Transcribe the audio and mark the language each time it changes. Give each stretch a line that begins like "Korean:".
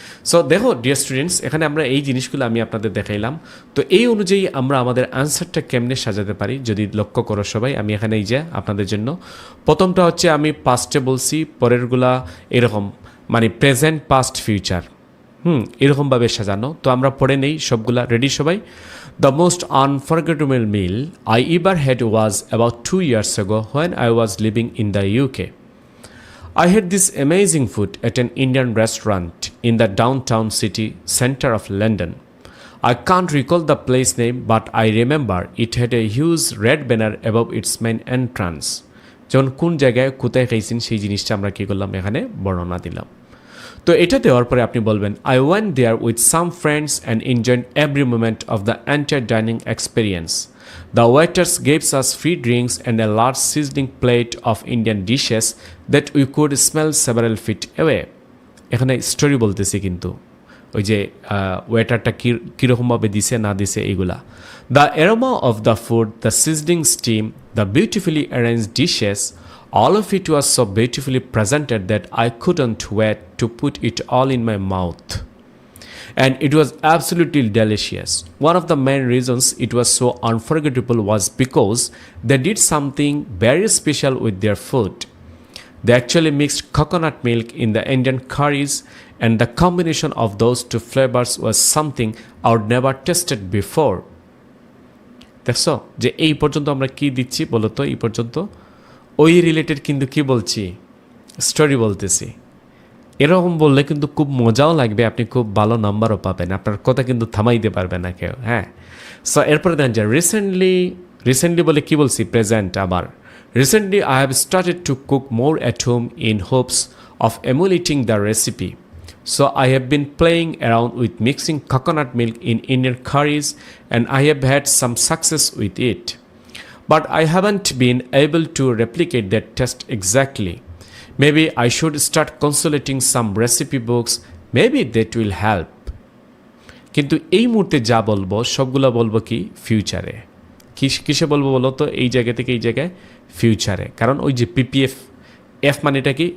Bangla: So দেখো dear students, এখানে আমরা এই জিনিসগুলো আমি আপনাদের দেখাইলাম। তো এই অনুযায়ী আমরা আমাদের আনসারটা কেমনে সাজাতে পারি যদি লক্ষ্য করো সবাই। আমি এখানে এই যে আপনাদের জন্য প্রথমটা হচ্ছে আমি পাস্টে বলছি, পরেরগুলা এরকম প্রেজেন্ট, পাস্ট, ফিউচার, এরকমভাবে সাজানো। তো আমরা পড়ে নেই সবগুলা। রেডি সবাই?
English: The most unforgettable meal I ever had was about 2 years ago when I was living in the UK. I had this amazing food at an Indian restaurant in the downtown city center of London. I can't recall the place name, but I remember it had a huge red banner above its main entrance.
Bangla: যেমন কোন জায়গায় কোথায় খাইছেন সেই জিনিসটা আমরা কী করলাম? এখানে বর্ণনা দিলাম। তো এটা দেওয়ার পরে আপনি বলবেন,
English: I went there with some friends and enjoyed every moment of the entire dining experience. The waiters gave us free drinks and a large sizzling plate of Indian dishes that we could smell several feet away.
Bangla: এখানে story বলতেছি, কিন্তু ওই যে ওয়েটারটা কীরকমভাবে দিছে না দিছে এইগুলা।
English: The aroma of the food, the sizzling steam, the beautifully arranged dishes, all of it was so beautifully presented that I couldn't wait to put it all in my mouth. And it was absolutely delicious. One of the main reasons it was so unforgettable was because they did something very special with their food. They actually mixed coconut milk in the Indian curries, and the combination of those two flavors was something I would never tasted before.
Bangla: দেখছো যে এই পর্যন্ত আমরা কি দিচ্ছি বলো তো? এই পর্যন্ত ওই রিলেটেড কিন্তু কি বলছি? স্টোরি বলতেছি। এরকম বললে কিন্তু খুব মজাও লাগবে, আপনি খুব ভালো নাম্বারও পাবেন, আপনার কথা কিন্তু থামাইতে পারবে না কেউ। হ্যাঁ, সো এরপরে দেখেন যে রিসেন্টলি বলে কি বলছি? প্রেজেন্ট। আবার
English: Recently I have started to cook more at home in hopes of emulating the recipe. So I have been playing around with mixing coconut milk in Indian curries, and I have had some success with it. But I haven't been able to replicate that taste exactly. Maybe I should start consulting some recipe books. Maybe that will help.
Bangla: কিন্তু এই মুহূর্তে যা বলবো সবগুলো বলবো কি? ফিউচারে। কিসে বলবো বলো তো? এই জায়গা থেকে এই জায়গায় ফিউচারে, কারণ ওই যে পিপিএফ, এফ মানেটা কি?